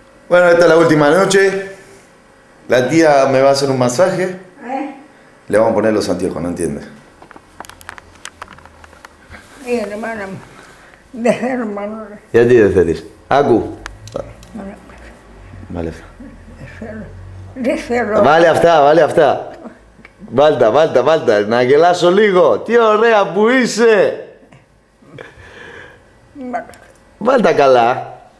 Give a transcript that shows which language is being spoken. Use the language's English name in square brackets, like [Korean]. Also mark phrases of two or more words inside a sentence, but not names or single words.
[Spanish] Bueno, esta es la última noche. La tía me va a hacer un masaje. Le vamos a poner los anteojos, no entiende. Ya [Greek] τι δεν θέλεις. Άκου. Βάλε αυτά. Βάλε αυτά, βάλε αυτά. Βάλτα. Να γελάσω λίγο. Τι ωραία που είσαι. Βάλτα καλά.